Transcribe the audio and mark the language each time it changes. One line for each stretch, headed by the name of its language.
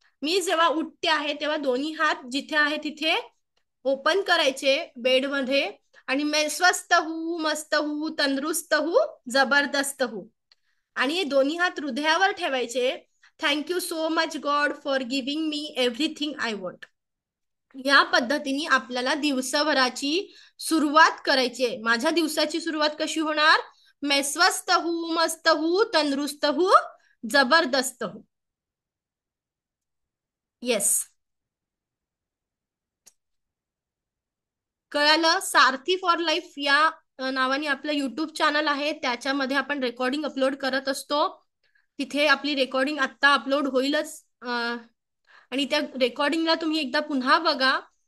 Marathi: मी जेव्हा उठते आहे तेव्हा दोन्ही हात जिथे आहे तिथे ओपन करायचे बेडमध्ये आणि
Hindi: मैं स्वस्थ हूँ, मस्त हूँ, तंदुरुस्त हूँ, जबरदस्त हूँ.
Marathi: आणि हे दोन्ही हात हृदयावर ठेवायचे.
English: Thank you so much God for giving me everything I want.
Marathi: या पद्धतीने आपल्याला दिवसभराची सुरुवात करायची आहे. माझ्या दिवसाची सुरुवात कशी होणार?
Hindi: मैं स्वस्थ हूँ, मस्त हूँ, तंदुरुस्त हूँ, जबरदस्त हूँ.
Marathi: येस, कळालं? सारथी फॉर लाईफ या नावाने आपलं युट्यूब चॅनल आहे, त्याच्यामध्ये आपण रेकॉर्डिंग अपलोड करत असतो. तिथे आपली रेकॉर्डिंग आत्ता अपलोड होईलच, आणि त्या रेकॉर्डिंगला तुम्ही एकदा पुन्हा बघा.